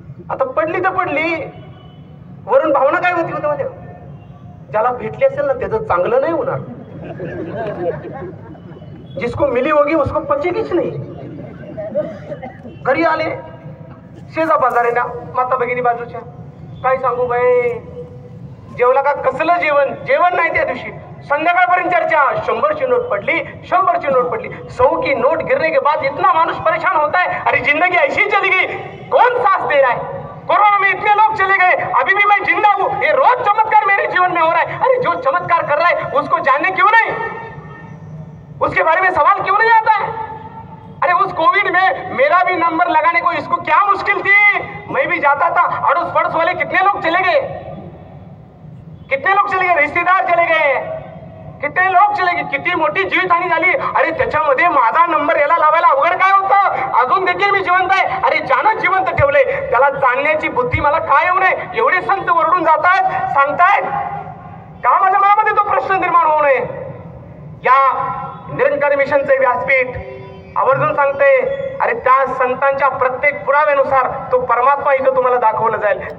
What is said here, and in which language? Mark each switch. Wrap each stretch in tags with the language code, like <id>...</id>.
<mr>आता पडली तर पडली, वरून भावना काय होती मध्ये, ज्याला भेटली असेल ना त्याचं चांगलं नाही होणार,</mr> <hi>जिसको मिली होगी उसको पचेगीच नाही.</hi> <mr>घरी आले, शेजा बाजारेला माता भगिनी बाजूच्या, काय सांगू बाई, जेवला का, कसलं जेवण, जेवण नाही त्या दिवशी. संध्याकाळपर्यंत चर्चा, 100ची नोट पडली, 100ची नोट पडली.</mr> <hi>100 की नोट गिरने के बाद इतना मानुष परेशान होता है, अरे जिंदगी ऐसी चली गई, कौन सांस दे रहा है. कोरोना में इतने लोग चले गए, अभी भी मैं जिंदा हूँ, ये रोज चमत्कार मेरे जीवन में हो रहा है. अरे जो चमत्कार कर रहा है उसको जानने क्यों नहीं, उसके बारे में सवाल क्यों नहीं आता है. अरे उस कोविड में मेरा भी नंबर लगाने को इसको क्या मुश्किल थी, मैं भी जाता था. अड़ोस पड़ोस वाले कितने लोग चले गए, कितने लोग चले गए, रिश्तेदार चले गए, कितने लोक चले गए,</hi> <mr>किती मोठी जीवितहानी झाली. अरे त्याच्यामध्ये माझा नंबर याला लावायला अवघड काय होतं, अजून देखील मी जिवंत आहे. अरे ज्यानं जिवंत ठेवले त्याला जाणण्याची बुद्धी मला काय येऊ नये. एवढे संत ओरडून जातात, सांगतायत का माझ्या मनामध्ये तो प्रश्न निर्माण होऊ नये. या निरंकारी मिशनचे व्यासपीठ आवर्जून सांगते, अरे त्या संतांच्या प्रत्येक पुराव्यानुसार तो परमात्मा इथं तुम्हाला दाखवलं जाईल.</mr>